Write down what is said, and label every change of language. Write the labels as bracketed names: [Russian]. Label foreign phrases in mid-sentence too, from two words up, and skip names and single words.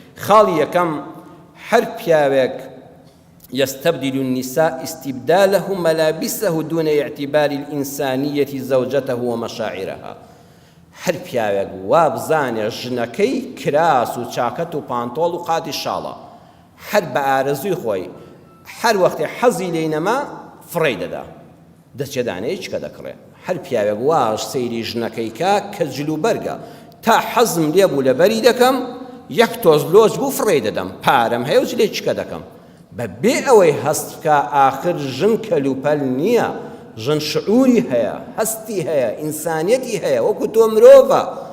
[Central Kurdish] خاڵی یەکەم هەر پیاوێک [Arabic] يستبدل النساء استبداله ملابسه دون اعتبار الإنسانية زوجته ومشاعرها [Central Kurdish] هەر پیاوێک وا بزانێ ژنەکەی کراس و چاکەت و پانتۆڵ و قاتی شاڵە هەر بە ئارەزووی خۆی هەر وەختێ حەزی لێی نەما فڕێی دەدا دەچێدانەیە چکە دەکڕێ هەر پیاوێک واش سەیری ژنەکەی کا کە جلوبەرگە تا حەزم لێ بوو لەبەری دەکەم یەک تۆز لۆز بوو فڕێی دەدەم پارەم هەیە و لێ چکە دەکەم بەبێ ئەوەی هەست بکە ئاخر ژن کەلوپەل نییە ژن شعوری هەیە هەستی هەیە ئینسانیەتی هەیە وەکو تۆ مرۆڤە